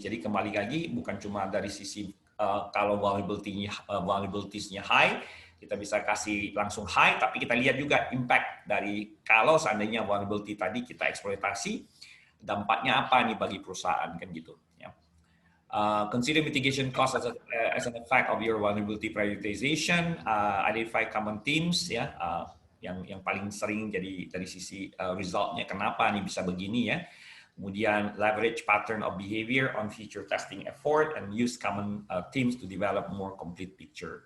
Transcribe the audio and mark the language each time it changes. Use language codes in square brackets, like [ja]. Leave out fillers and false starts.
[id] Jadi kembali lagi bukan cuma dari sisi kalau vulnerabilities-nya high, kita bisa kasih langsung high, tapi kita lihat juga impact dari kalau seandainya vulnerability tadi kita eksploitasi, dampaknya apa nih bagi perusahaan, kan gitu. Ya. [en] Consider mitigation cost as an effect of your vulnerability prioritization. Identify common themes, ya. [id] yang paling sering jadi dari sisi resultnya kenapa nih bisa begini ya. Kemudian [en] leverage pattern of behavior on future testing effort and use common teams to develop more complete picture.